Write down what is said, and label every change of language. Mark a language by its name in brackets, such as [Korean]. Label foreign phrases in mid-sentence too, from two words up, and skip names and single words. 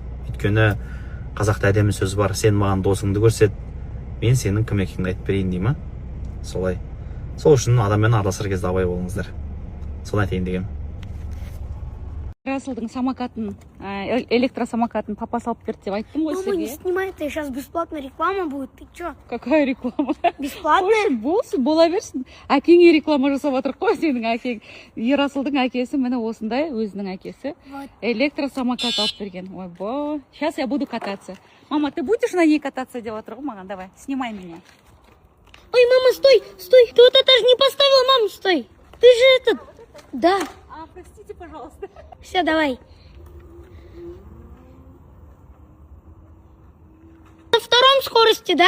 [Kazakh] Өйткені қазақта әдемі сөз бар, сен маған досыңды көрсет, мен сенің кім екеніңді айтып берейін дей ма? Солай. Сол үшін адаммен араласар кезде абай болыңыздар. Соны айтайын дегем. Расылдың самокатын, электросамокатын папа салып берді деп айттым ғой сізге. [Russian] Мама, не снимай, это сейчас бесплатная реклама будет. Ты чё? Какая реклама? Бесплатная? [Kazakh] Болсын, бола берсін. Әкеңе реклама жасап отыр қой, сенің әкең. Ерасылдың әкесі, міне осындай өзінің әкесі. Электросамокат алып берген. Ой, [Russian] бо. Сейчас я буду кататься. Мама, ты будешь на ней кататься [Kazakh] деп отыр ғой маған? [Russian] Давай, снимай меня. Ой, мама, стой, стой. Ты вот это же не поставила, мам, стой. Ты же этот... Да. Простите, пожалуйста. Все, давай. На втором скорости, да?